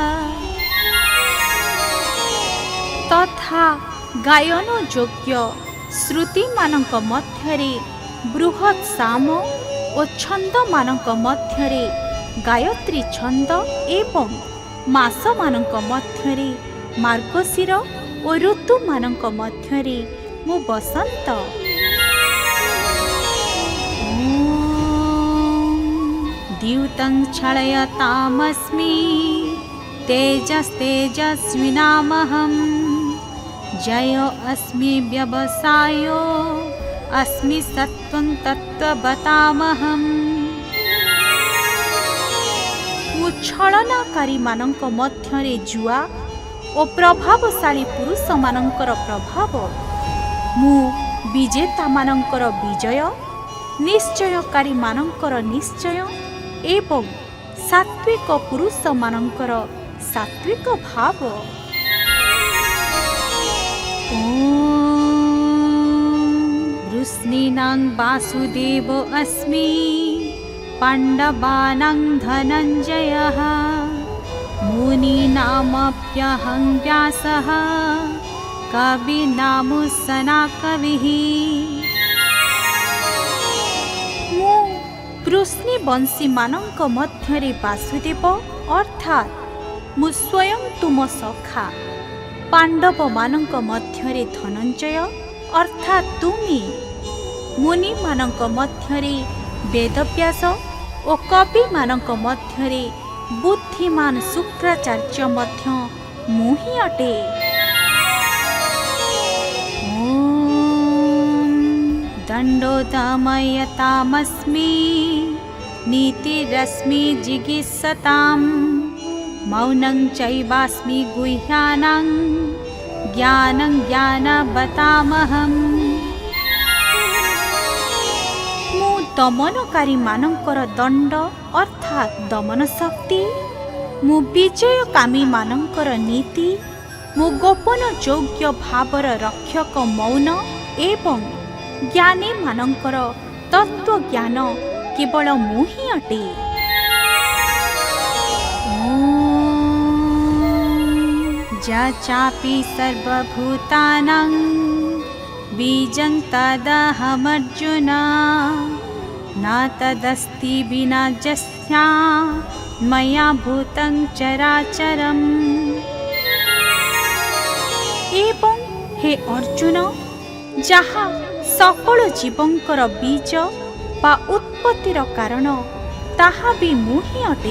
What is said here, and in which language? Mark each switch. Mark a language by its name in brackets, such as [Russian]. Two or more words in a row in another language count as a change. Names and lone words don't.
[Odia] ତଥା ଗାୟନ ଯୋଗ୍ୟ ଶ୍ରୁତିମାନଙ୍କ ମଧ୍ୟରେ ବୃହତ୍ ସାମ ଓ ଛନ୍ଦମାନଙ୍କ ମଧ୍ୟରେ ଗାୟତ୍ରୀ ଛନ୍ଦ ଏବଂ ମାସମାନଙ୍କ ମଧ୍ୟରେ ମାର୍ଗଶୀର ଓ ଋତୁମାନଙ୍କ ମଧ୍ୟରେ ମୁଁ ବସନ୍ତ। [Sanskrit] ଦ୍ୟୁତଂ ଛଳୟତାମସ୍ମି ତେଜସ୍ତେଜସ୍ವಿନାମହଂ ଜୟ ଅସ୍ମି ବ୍ୟବସାୟୋ अस्मि सत्त्वं तत्त्ववतामहं। [Odia] ମୁଁ ଛଳନାକାରୀମାନଙ୍କ ମଧ୍ୟରେ ଜୁଆ ଓ ପ୍ରଭାବଶାଳୀ ପୁରୁଷମାନଙ୍କର ପ୍ରଭାବ ମୁଁ ବିଜେତାମାନଙ୍କର ବିଜୟ, ନିଶ୍ଚୟକାରୀମାନଙ୍କର ନିଶ୍ଚୟ ଏବଂ ସାତ୍ଵିକ ପୁରୁଷମାନଙ୍କର ସାତ୍ଵିକ ଭାବ। [Sanskrit] वृष्णीनां वासुदेव अस्मि, पाण्डवानां धनञ्जयः, मुनीनामप्यहं व्यासः, कविनामुसना कविः। [Odia] ମୁଁ ବୃଷ୍ଣିବଂଶୀମାନଙ୍କ ମଧ୍ୟରେ ବାସୁଦେବ ଅର୍ଥାତ୍ ମୁଁ ସ୍ୱୟଂ ତୁମ ସଖା, ପାଣ୍ଡବମାନଙ୍କ ମଧ୍ୟରେ ଧନଞ୍ଜୟ ଅର୍ଥାତ୍ ତୁମେ, ମୁନିମାନଙ୍କ ମଧ୍ୟରେ ବେଦବ୍ୟାସ ଓ କବିମାନଙ୍କ ମଧ୍ୟରେ ବୁଦ୍ଧିମାନ ଶୁକ୍ରାଚାର୍ଯ୍ୟ ମଧ୍ୟ ମୁଁ ହିଁ ଅଟେ। [Sanskrit] दण्डोदमयतामस्मि, नीतिरस्मि जिगीषतां, मौनं चैवास्मि गुह्यानां, ज्ञानं ज्ञानवतामहम्। [Odia] ମୁଁ ଦମନକାରୀମାନଙ୍କର ଦଣ୍ଡ ଅର୍ଥାତ୍ ଦମନ ଶକ୍ତି, ମୁଁ ବିଜୟକାମୀମାନଙ୍କର ନୀତି, ମୁଁ ଗୋପନ ଯୋଗ୍ୟ ଭାବର ରକ୍ଷକ ମୌନ ଏବଂ ଜ୍ଞାନୀମାନଙ୍କର ତତ୍ତ୍ୱଜ୍ଞାନ କେବଳ ମୁଁ ହିଁ ଅଟେ। [Sanskrit] ଚାପି ସର୍ବଭୂତାନାଂ ବୀଜଂ ତଦହମର୍ଜୁନ, न तदस्ति विना यस्या मया भूतं चराचरम्। [Odia] ଏବଂ ହେ ଅର୍ଜୁନ, ଯାହା ସକଳ ଜୀବଙ୍କର ବୀଜ ବା ଉତ୍ପତ୍ତିର କାରଣ, ତାହା ବି ମୁଁ ହିଁ ଅଟେ।